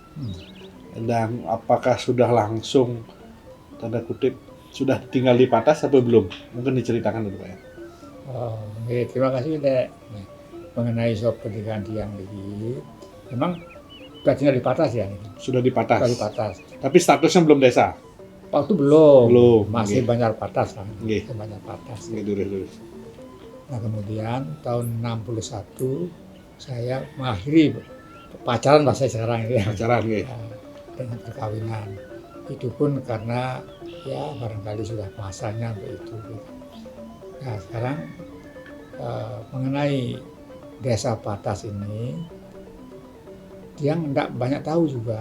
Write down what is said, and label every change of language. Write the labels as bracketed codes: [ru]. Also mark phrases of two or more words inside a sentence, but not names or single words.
[id] Dan apakah sudah langsung tanda kutip sudah tinggal di Patas atau belum? Mungkin diceritakan dulu Pak Yan. Terima kasih Dek. Mengenai soal pernikahan tiang ini, memang sudah tinggal di Patas ya? Sudah di Patas. Sudah di Patas. Tapi statusnya belum desa. Waktu belum. Masih Okay. Banjar Patas kan. Okay. Banjar Patas. Terus. Nah kemudian tahun 61 saya mengakhiri pacaran bahasa sekarang ini ya. Pacaran ya. Dengan perkawinan. Itu pun karena ya barangkali sudah masanya untuk itu. Nah sekarang mengenai Desa Patas ini, yang tidak banyak tahu juga.